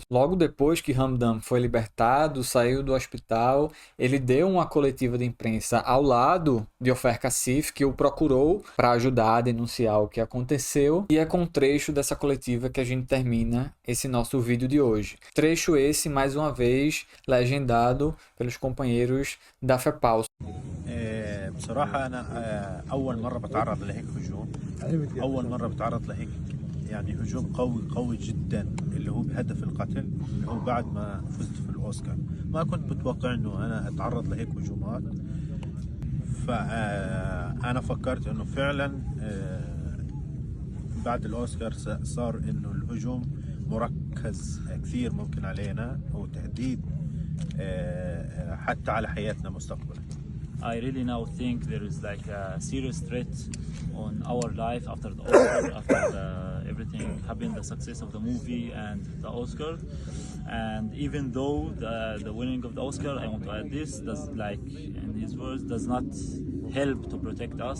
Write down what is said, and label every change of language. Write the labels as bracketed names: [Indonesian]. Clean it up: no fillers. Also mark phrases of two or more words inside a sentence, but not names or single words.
[Portuguese] Logo depois que Hamdan foi libertado, saiu do hospital, ele deu uma coletiva de imprensa ao lado de Ofer Kassif, que o procurou para ajudar a denunciar o que aconteceu, e é com um trecho dessa coletiva que a gente termina esse nosso vídeo de hoje. Trecho esse, mais uma vez, legendado pelos companheiros da FEPAL. [Arabic] بصراحة أنا أول مرة بتعرض لهيك هجوم أول مرة بتعرض لهيك يعني هجوم قوي جدا اللي هو بهدف القتل اللي هو بعد ما فزت في الأوسكار ما كنت متوقع إنه أنا أتعرض لهيك هجومات فأنا فكرت إنه فعلا بعد الأوسكار صار إنه الهجوم مركز كثير ممكن علينا هو تهديد حتى على حياتنا مستقبلا. [English] I really now think there is like a serious threat on our life after the Oscar, everything happened, the success of the movie and the Oscar. And even though the winning of the Oscar, I want to add this, does like in his words, does not help to protect us.